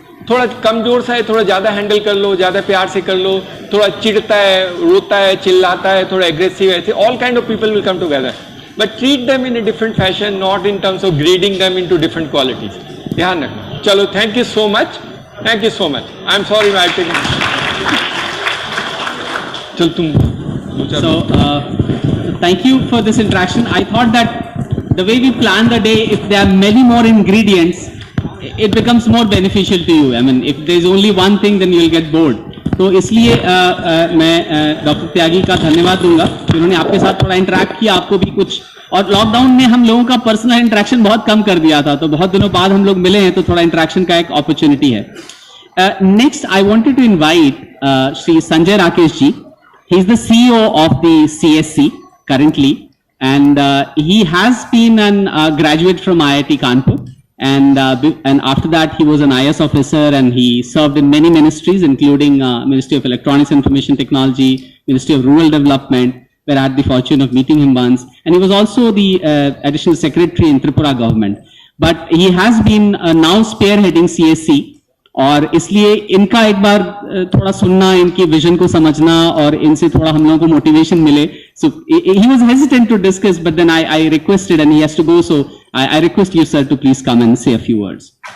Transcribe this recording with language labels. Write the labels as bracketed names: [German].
[Hindi] थोड़ा कमजोर सा है थोड़ा ज़्यादा हैंडल कर लो, ज़्यादा प्यार से कर लो, थोड़ा चिढ़ता है, रोता है, चिल्लाता है, थोड़ा एग्रेसिव है, [English] All kind of people will come together, but treat them in a different fashion, not in terms of grading them into different qualities. [Hindi] ध्यान रखना। [English] चलो, thank you so much, thank you so much. I am sorry I taking. [Hindi] चल तुम। [English] So thank you for this interaction. I thought that the way we plan the day, if there are many more ingredients, it becomes more beneficial to you. I mean, if there is only one thing, then you will get bored. [Hindi] तो इसलिए मैं doctor त्यागी का धन्यवाद दूंगा कि उन्होंने आपके साथ थोड़ा इंटरेक्ट किया, आपको भी कुछ। और लॉकडाउन ने हम लोगों का पर्सनल इंटरेक्शन बहुत कम कर दिया था, तो बहुत दिनों बाद हम लोग मिले हैं, तो थोड़ा इंटरेक्शन का एक अपॉर्चुनिटी है। [English] Next I wanted to invite Shri Sanjay Rakesh ji. He is the CEO of the CSC currently, and he has been a graduate from IIT Kanpur, and after that he was an IS officer, and he served in many ministries, including Ministry of Electronics and Information Technology, Ministry of Rural Development, where I had the fortune of meeting him once, and he was also the additional secretary in Tripura government. But he has been now spearheading CSC. [Hindi] और इसलिए इनका एक बार थोड़ा सुनना, इनकी vision को समझना और इनसे थोड़ा हम लोगों को मोटिवेशन मिले। [English] So he was hesitant to discuss, but then I requested and he has to go, so I request you sir to please come and say a few words.